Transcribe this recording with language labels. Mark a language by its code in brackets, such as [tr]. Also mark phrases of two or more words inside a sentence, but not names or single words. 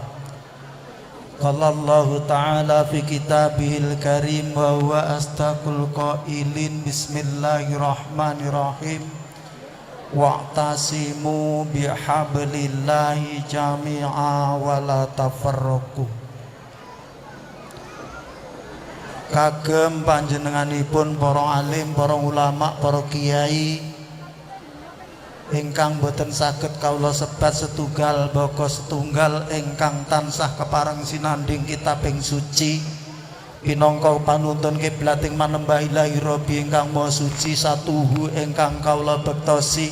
[ar] قال الله تعالى في كتابه الكريم وهو أصدق القائلين بسم الله الرحمن الرحيم واعتصموا بحبل الله جميعا ولا تفرقوا. [jv] Kagem panjenenganipun para alim, para ulama, para kiai ingkang boten saged kawula sebat setunggal baka setunggal ingkang tansah kepareng sinanding kitab ing suci pinangka panuntun kiblat ing manembah [ar] إلهي ربي [jv] ingkang maha suci satuhu ingkang kawula bektosi.